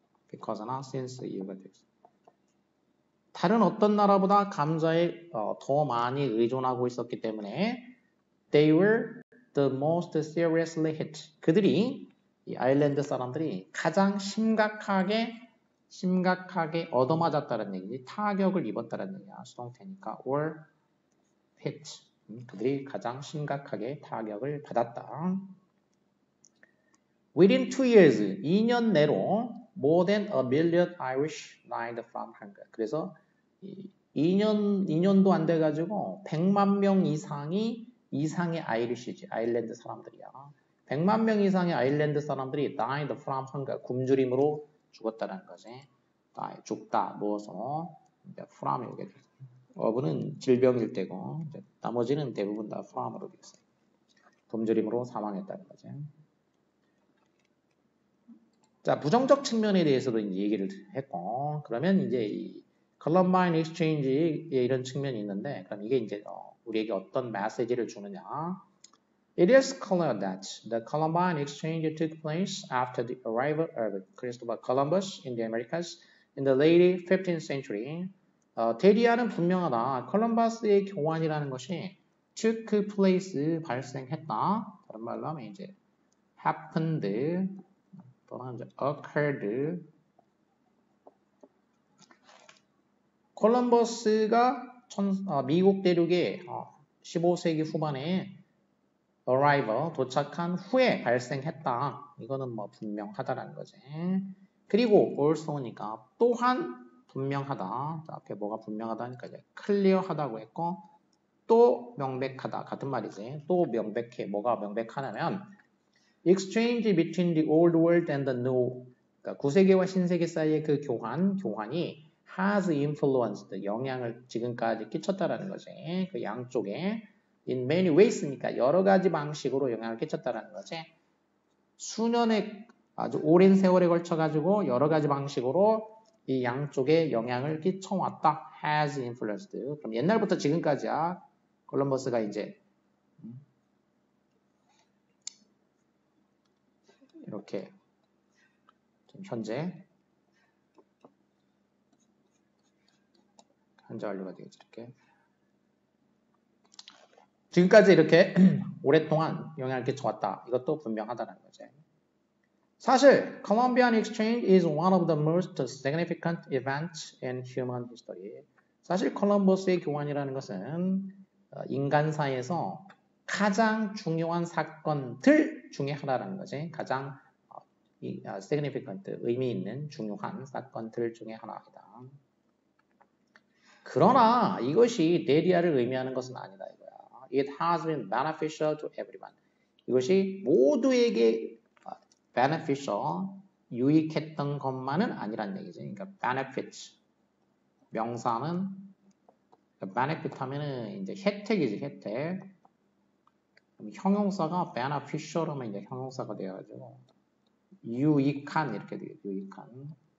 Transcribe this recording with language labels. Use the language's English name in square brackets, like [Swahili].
[Korean] because나 since 이유가 되겠지. 다른 어떤 나라보다 감자에 더 많이 의존하고 있었기 때문에 [English] they were the most seriously hit. [Korean] 그들이 이 아일랜드 사람들이 가장 심각하게 얻어맞았다는 얘기지. 타격을 입었다는 얘기야. 수동태니까 [English] or hit. [Korean] 그들이 가장 심각하게 타격을 받았다. [English] Within 2 years, [Korean] 2년 내로 [English] more than a million Irish died from hunger. [Korean] 그래서 2년도 안 돼가지고 100만 명 이상의 아이리시지, 아일랜드 사람들이야. 100만 명 이상의 아일랜드 사람들이 [English] died from hunger, [Korean] 굶주림으로 죽었다는 거지. die, 죽다, 누워서 이제 from이 오게 돼. of는 질병일 때고 나머지는 대부분 다 from으로 돼 있어요. 굶주림으로 사망했다는 거지. 자, 부정적 측면에 대해서도 이제 얘기를 했고, 그러면 이제 이 Columbine Exchange의 이런 측면이 있는데, 그럼 이게 이제 우리에게 어떤 메시지를 주느냐? [English] It is clear that the Columbine Exchange took place after the arrival of Christopher Columbus in the Americas in the late 15th century. [Korean] 대리하는 분명하다. 콜럼버스의 교환이라는 것이 [English] took place [Korean] 발생했다. 다른 말로 하면 이제 happened 또는 이제 occurred. 콜럼버스가 미국 대륙에 15세기 후반에 arrival, 도착한 후에 발생했다. 이거는 뭐 분명하다라는 거지. 그리고 also니까 또한 분명하다. 자, 앞에 뭐가 분명하다니까 이제 clear하다고 했고 또 명백하다. 같은 말이지. 또 명백해. 뭐가 명백하냐면 [English] exchange between the old world and the new. [Korean] 그러니까 구세계와 신세계 사이의 그 교환이 [English] has influenced, [Korean] 영향을 지금까지 끼쳤다라는 거지. 그 양쪽에 [English] in many ways [Korean] 니까 여러 가지 방식으로 영향을 끼쳤다라는 거지. 수년의 아주 오랜 세월에 걸쳐 가지고 여러 가지 방식으로 이 양쪽에 영향을 끼쳐왔다. [English] has influenced. [Korean] 그럼 옛날부터 지금까지야. 콜럼버스가 이제 이렇게 좀 현재 완료가 되겠지. 이렇게 지금까지 이렇게 오랫동안 영향을 끼쳐왔다. 이것도 분명하다는 거죠. [English] 사실 Columbian Exchange is one of the most significant events in human history. [Korean] 사실 콜럼버스의 교환이라는 것은 인간사에서 가장 중요한 사건들 중에 하나라는 거지. 가장 significant, 의미 있는 중요한 사건들 중에 하나이다. 그러나 이것이 대리아를 의미하는 것은 아니다 이거야. [English] It has been beneficial to everyone. [Korean] 이것이 모두에게 beneficial, 유익했던 것만은 아니란 얘기지. 그러니까 benefits, 명사는 benefit 하면은 이제 혜택이지, 혜택. 형용사가 beneficial 하면 이제 형용사가 되어가지고 유익한 이렇게 돼요. 유익한.